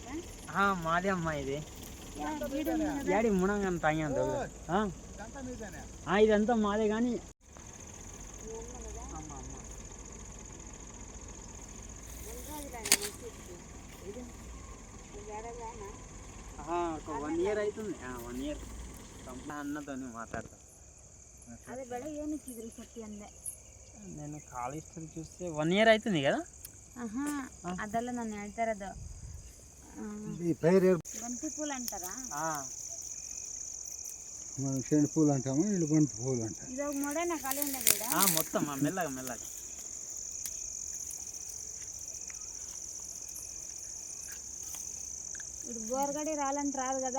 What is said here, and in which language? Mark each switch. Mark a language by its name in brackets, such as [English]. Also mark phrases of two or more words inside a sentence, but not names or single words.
[Telugu] మాదే అమ్మా ఇది. యాడి మునంగన్ తాంగంత ఇదంతా మాదే కానీ ఒక 1 year అవుతుంది. 1 year అన్నతో మాట్లాడతా. [Kannada] అదే ಬೆಳೆ ಏನಕ್ಕಿದ್ರಿ ಸತ್ತಿ ಅಂದೆ. [Telugu] నేను ఖాళీ హిస్టరీ చూస్తే 1 year అవుతుంది కదా. [Kannada] ಅದೆಲ್ಲ ನಾನು ಹೇಳ್ತಾ ಇರೋದು. [Telugu] బంతి పూలు అంటారా? మనం చెండు పూలు అంటాము, వీళ్ళు బంతి పూలు అంటారు. ఇది ఒక మొడేనా ఖాళీ ఉండదు ఈడ? మొత్తం మెల్లగా మెల్లగా. ఇప్పుడు బోర్గడి రాలంటే రాదు కదా?